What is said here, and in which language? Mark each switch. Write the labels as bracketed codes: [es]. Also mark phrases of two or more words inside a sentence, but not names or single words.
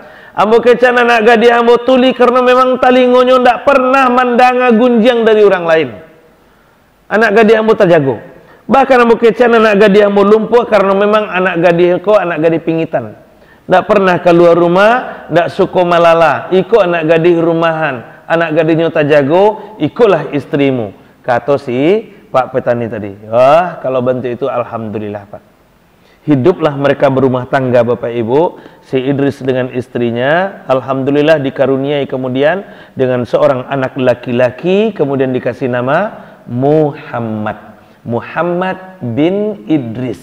[min] Ambo kecan anak gadis ambo tuli karena memang talingonyo ndak pernah mandanga gunjang dari orang lain. Anak gadis ambo terjago. Bahkan ambo kecan anak gadis ambo lumpuh karena memang anak gadis ko anak gadis pingitan. Ndak pernah keluar rumah, ndak suko malala. Iko anak gadis rumahan, anak gadisnya terjago, ikolah istrimu. [id] Kata si Pak petani tadi. Wah, kalau bantu itu alhamdulillah Pak. Hiduplah mereka berumah tangga Bapak Ibu, si Idris dengan istrinya, alhamdulillah dikaruniai kemudian dengan seorang anak laki-laki, kemudian dikasih nama Muhammad bin Idris.